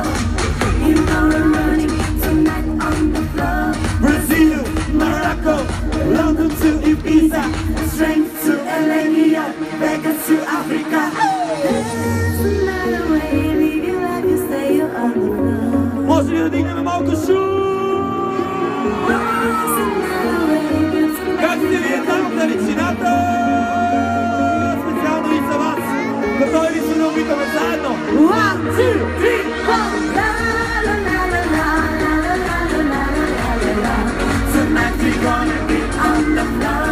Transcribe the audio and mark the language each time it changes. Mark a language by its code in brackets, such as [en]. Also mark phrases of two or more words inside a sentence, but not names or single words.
[en] You know we're running tonight on the floor. Brazil, Morocco, London to Ibiza, strength to LA, New York, Vegas to Africa. There's another way, live your life, you stay on the floor. [bg] Може ли да дигнем малко шум? [en] There's another way, beautiful. [bg] Как сте вие там в далечината? Специално и за вас. Готови ли сме да опитаме заедно? 1, 2, 3, 4. La la la la la la la la la la la la. [en] Tonight we're gonna be on the floor.